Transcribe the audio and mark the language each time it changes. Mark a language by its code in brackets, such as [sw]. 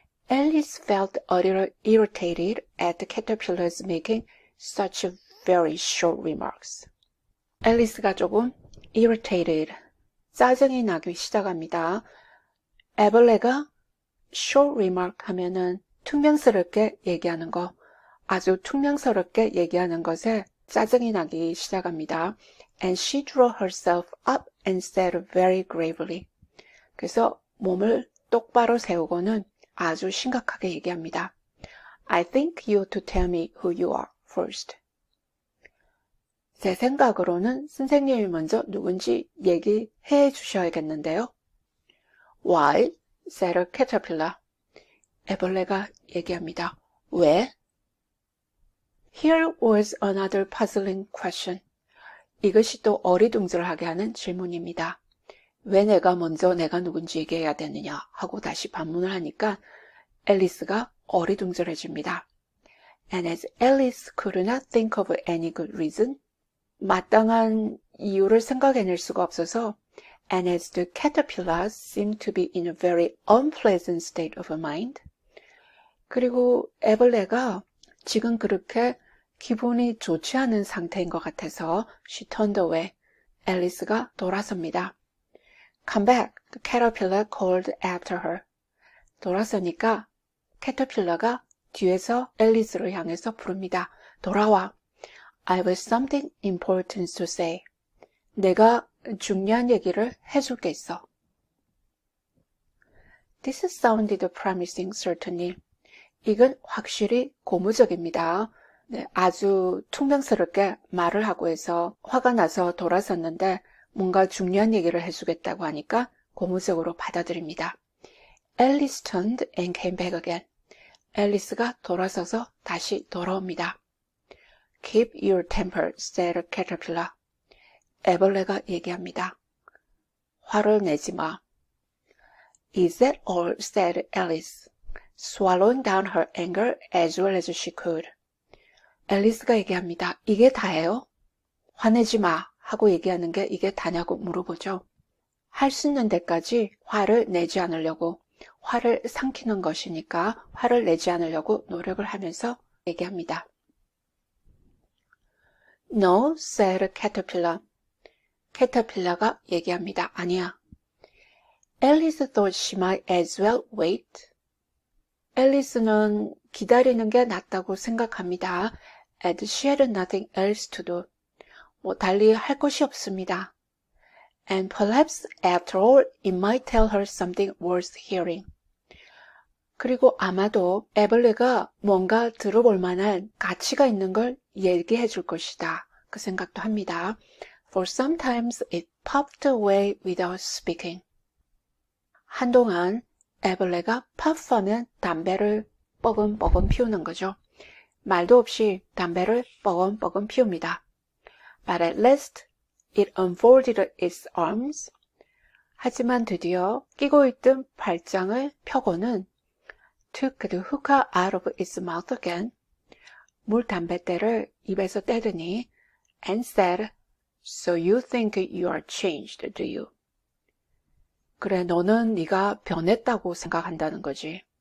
[en] Alice felt a little irritated at the caterpillars making such very short remarks. [ko] 앨리스가 조금 irritated, 짜증이 나기 시작합니다. 애벌레가 [en] short remark [ko] 하면은 퉁명스럽게 얘기하는 거, 아주 퉁명스럽게 얘기하는 것에 짜증이 나기 시작합니다. [en] And she drew herself up and said very gravely. [ko] 그래서 몸을 똑바로 세우고는 아주 심각하게 얘기합니다. [en] I think you ought to tell me who you are first. [ko] 제 생각으로는 선생님이 먼저 누군지 얘기해 주셔야겠는데요. [en] Why? said a caterpillar. [ko] 애벌레가 얘기합니다. 왜? [en] Here was another puzzling question. [ko] 이것이 또 어리둥절하게 하는 질문입니다. 왜 내가 먼저 내가 누군지 얘기해야 되느냐 하고 다시 반문을 하니까 앨리스가 어리둥절해집니다. [en] And as Alice could not think of any good reason, [ko] 마땅한 이유를 생각해낼 수가 없어서 [en] and as the caterpillars seemed to be in a very unpleasant state of mind, [ko] 그리고 애벌레가 지금 그렇게 기분이 좋지 않은 상태인 것 같아서 [en] she turned away. [ko] 앨리스가 돌아섭니다. [en] Come back, the caterpillar called after her. [ko] 돌아서니까 캐터필러가 뒤에서 앨리스를 향해서 부릅니다. 돌아와. [en] I have something important to say. [ko] 내가 중요한 얘기를 해줄 게 있어. [en] This sounded promising, certainly. [ko] 이건 확실히 고무적입니다. 네, 아주 퉁명스럽게 말을 하고 해서 화가 나서 돌아섰는데 뭔가 중요한 얘기를 해주겠다고 하니까 고무적으로 받아들입니다. [en] Alice turned and came back again. [ko] 앨리스가 돌아서서 다시 돌아옵니다. [en] Keep your temper, said a caterpillar. [ko] 애벌레가 얘기합니다. 화를 내지 마. [en] Is that all, said Alice, swallowing down her anger as well as she could. [ko] 앨리스가 얘기합니다. 이게 다예요? 화내지 마 하고 얘기하는 게 이게 다냐고 물어보죠. 할 수 있는 데까지 화를 내지 않으려고, 화를 삼키는 것이니까 화를 내지 않으려고 노력을 하면서 얘기합니다. No, said a caterpillar. 캐터필러가 얘기합니다. 아니야. [en] Alice thought she might as well wait. [ko] 앨리스는 기다리는 게 낫다고 생각합니다. [en] As she had nothing else to do. [ko] 달리 할 것이 없습니다. [en] And perhaps after all it might tell her something worth hearing. [ko] 그리고 아마도 애벌레가 뭔가 들어볼 만한 가치가 있는 걸 얘기해 줄 것이다. 그 생각도 합니다. [en] For sometimes it puffed away without speaking. [ko] 한동안 애벌레가 puff하면 담배를 뻐금뻐금 피우는 거죠. 말도 없이 담배를 뻐금뻐금 피웁니다. [en] But at last it unfolded its arms. [ko] 하지만 드디어 끼고 있던 발장을 펴고는 [en] took the hookah out of its mouth again. [ko] 물 담뱃대를 입에서 떼더니 [en] and said, So you think you are changed, do you? [ko] 그래, 너는 네가 변했다고 생각한다는 거지.